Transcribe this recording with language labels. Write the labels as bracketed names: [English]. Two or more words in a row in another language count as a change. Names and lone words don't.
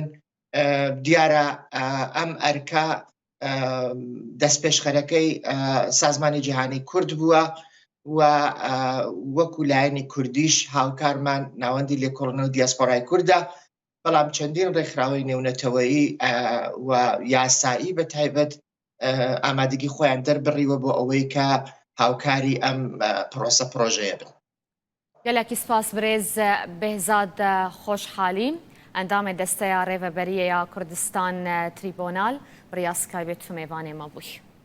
[Central Kurdish] دیارە ئەم ئەرکە دەستپێشخەرەکەی سازمانی جیهانی کورد بووە و وەکو لایەنی کوردیش هاوکارمان ناوەندی لێکۆڵینەوە و دیاسپۆرای کووردە. بەڵام چەندین ڕێکخراوەی نێونەتەوەیی و یاسایی بە تایبەت ئامادەگی خۆیان دەربڕیوە بۆ ئەوەی کە هاوکاری ئەم پرۆسە پرۆژەیە بن. [Kurdish] gelekî spas birêz Behzad Xoşhalî endamê desteya Rêveberiya Kurdistan Tribunal bi rêya Skybê tu mêvanê me bûye.